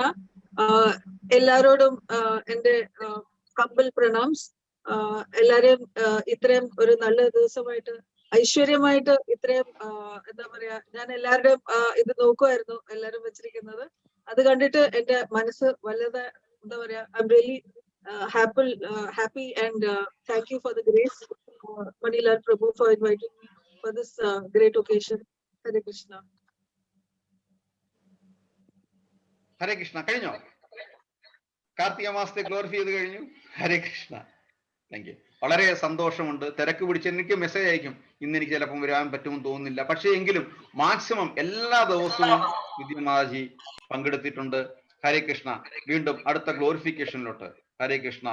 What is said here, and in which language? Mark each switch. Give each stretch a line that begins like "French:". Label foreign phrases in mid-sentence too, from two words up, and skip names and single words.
Malayalam: എല്ലാരോടും എന്റെ കമ്പൽ പ്രണാംസ്. എല്ലാരെയും ഇത്രയും ഒരു നല്ല ദിവസമായിട്ട് ഐശ്വര്യമായിട്ട് ഇത്രയും എന്താ പറയാ, ഞാൻ എല്ലാവരുടെയും ഇത് നോക്കുമായിരുന്നു എല്ലാരും വെച്ചിരിക്കുന്നത്. അത് കണ്ടിട്ട് എന്റെ മനസ്സ് വല്ലത് എന്താ പറയാ,
English: I am really happy and thank you for the grace, Manilal Prabhu, for inviting me for this great occasion. Hare Krishna.
Malayalam: ഹരേ കൃഷ്ണ. കഴിഞ്ഞോ? കാർത്തിക മാസത്തെ ഗ്ലോറിഫൈ ചെയ്ത് കഴിഞ്ഞു. ഹരേ കൃഷ്ണ.
English: thank you.
Malayalam: വളരെ സന്തോഷമുണ്ട്. തിരക്ക് പിടിച്ച് എനിക്ക് മെസ്സേജ് അയക്കും, ഇന്ന് എനിക്ക് ചിലപ്പം വരാൻ പറ്റുമെന്ന് തോന്നുന്നില്ല. പക്ഷേ എങ്കിലും മാക്സിമം എല്ലാ ദിവസവും വിദ്യമാതാജി പങ്കെടുത്തിട്ടുണ്ട്. ഹരേ കൃഷ്ണ. വീണ്ടും അടുത്ത ഗ്ലോറിഫിക്കേഷനിലോട്ട്. ഹരേ കൃഷ്ണ.